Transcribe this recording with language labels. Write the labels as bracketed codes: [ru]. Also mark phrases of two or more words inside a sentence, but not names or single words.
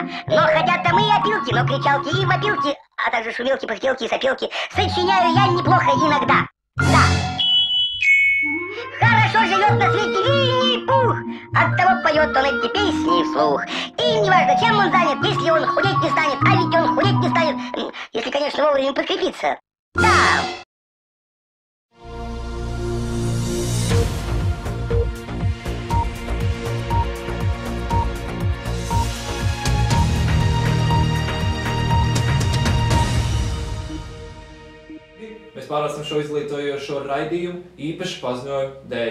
[ru] Но хотят там и опилки, но кричалки и вопилки, а также шумелки, пыхтелки и сопелки сочиняю я неплохо иногда. Да. Хорошо живет на свете Винни-Пух, оттого поет он эти песни вслух. И неважно, чем он занят, если он худеть не станет, а ведь он худеть не станет, если, конечно, вовремя подкрепиться. Да. [lv] Mēs pārāstam šo izglītojošo raidījumu īpaši paziņojumu dēļ.